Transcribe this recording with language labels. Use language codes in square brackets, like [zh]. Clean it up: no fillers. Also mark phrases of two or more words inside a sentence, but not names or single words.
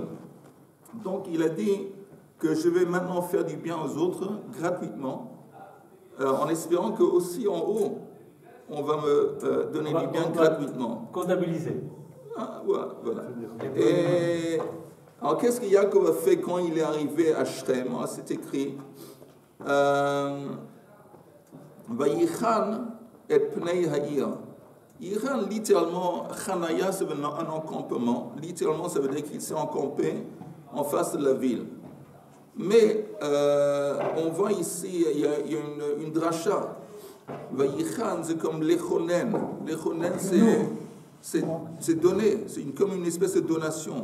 [fr] Donc il a dit que je vais maintenant faire du bien aux autres gratuitement, en espérant que aussi en haut on va me donner du bien gratuitement. Comptabiliser. Ah, voilà. Et alors, qu'est-ce que Yaakov a fait quand il est arrivé à Shrem? C'est écrit [he] ויחן את פני העיר. [fr] Yichan, littéralement, Chanaya, ça veut dire un encampement. Littéralement, ça veut dire qu'il s'est encampé en face de la ville. Mais on voit ici, il y a une dracha. Vayichan, c'est comme lechonen. Lechonen, c'est donné, c'est comme une espèce de donation.